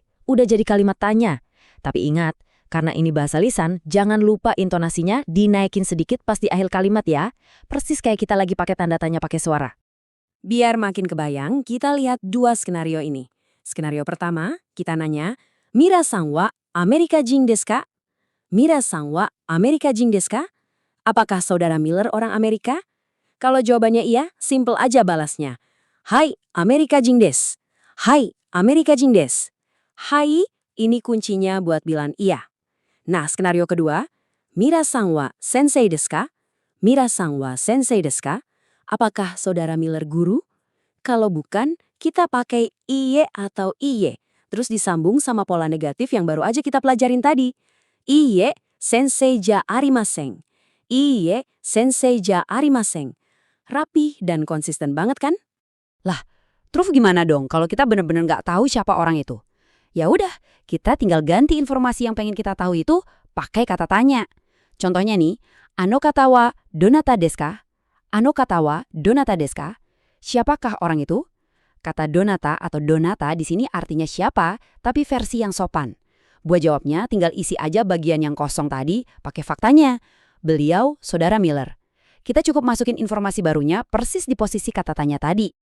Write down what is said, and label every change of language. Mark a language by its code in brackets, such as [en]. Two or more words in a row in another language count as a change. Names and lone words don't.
[id] Udah jadi kalimat tanya. Tapi ingat, karena ini bahasa lisan, jangan lupa intonasinya dinaikin sedikit pas di akhir kalimat ya. Persis kayak kita lagi pakai tanda tanya pakai suara. Biar makin kebayang, kita lihat 2 skenario ini. Skenario pertama, kita nanya, [ja] ミラさんはアメリカ人ですか? ミラさんはアメリカ人ですか? [id] Apakah saudara Miller orang Amerika? Kalau jawabannya iya, simple aja balasnya. [ja] はい、アメリカ人です。はい、アメリカ人です. [id] Hai, ini kuncinya buat bilang iya. Nah, skenario kedua, [ja] ミラさんは先生ですか? ミラさんは先生ですか? [id] Apakah saudara Miller guru? Kalau bukan, kita pakai iye atau iye, terus disambung sama pola negatif yang baru aja kita pelajarin tadi. [ja] いいえ先生じゃありません。いいえ先生じゃありません. [id] Rapi dan konsisten banget kan? Lah, terus gimana dong kalau kita bener-bener nggak tahu siapa orang itu? Ya udah, kita tinggal ganti informasi yang pengen kita tahu itu pakai kata tanya. Contohnya nih, [ja] あの方はどなたですか? あの方はどなたですか? [id] Siapakah orang itu? Kata donata atau donata di sini artinya siapa, tapi versi yang sopan. Buat jawabnya, tinggal isi aja bagian yang kosong tadi pakai faktanya. Beliau, Saudara Miller. Kita cukup masukin informasi barunya persis di posisi kata tanya tadi.